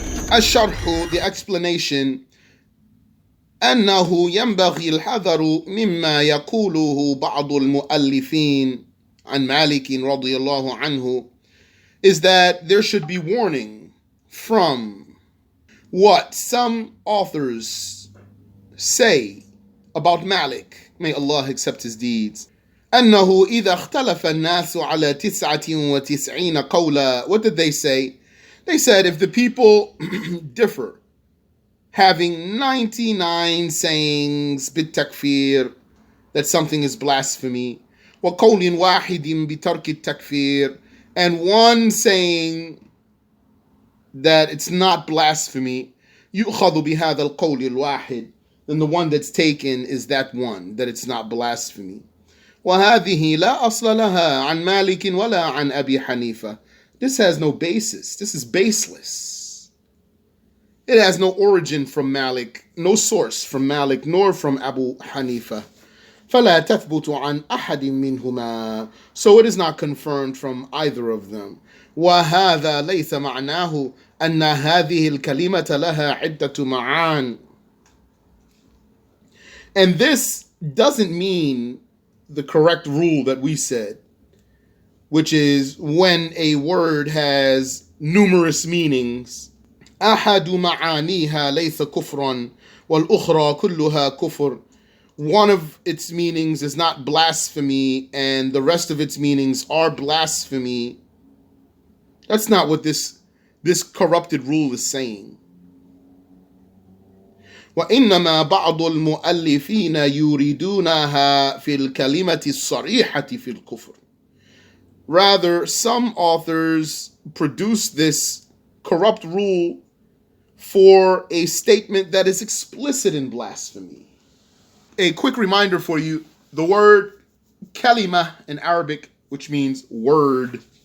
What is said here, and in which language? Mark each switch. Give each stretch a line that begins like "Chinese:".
English: Ash-SharH, the explanation,
Arabic: أنه ينبغي الحذر مما يقوله بعض المؤلفين عن مالك رضي الله عنه,
English: is that there should be warning from what some authors say about Malik, may Allah accept his deeds.
Arabic: أنه إذا اختلف الناس على 99 قولا.
English: What did they say? They said if the people differ, having 99 sayings
Arabic: بالتكفير,
English: that something is blasphemy,
Arabic: وقول واحد بترك التكفير,
English: and one saying that it's not blasphemy,
Arabic: يؤخذ بهذا القول الواحد,
English: then the one that's taken is that one, that it's not blasphemy.
Arabic: وهذه لا أصل لها عن مالك ولا عن أبي حنيفة.
English: This has no basis. This is baseless. It has no origin from Malik, no source from Malik, nor from Abu Hanifa.
Arabic: فلا تثبت عن أحد منهما.
English: So it is not confirmed from either of them.
Arabic: وهذا ليس معناه أن هذه الكلمة لها عدة معان.
English: And this doesn't mean the correct rule that we said, which is when a word has numerous meanings.
Arabic: أحد معانيها ليس كفرا والأخرى كلها كفر.
English: One of its meanings is not blasphemy and the rest of its meanings are blasphemy. That's not what this corrupted rule is saying.
Arabic: وإنما بعض المؤلفين يريدونها في الكلمة الصريحة في الكفر.
English: Rather, some authors produce this corrupt rule for a statement that is explicit in blasphemy. A quick reminder for you, the word kalima in Arabic, which means word.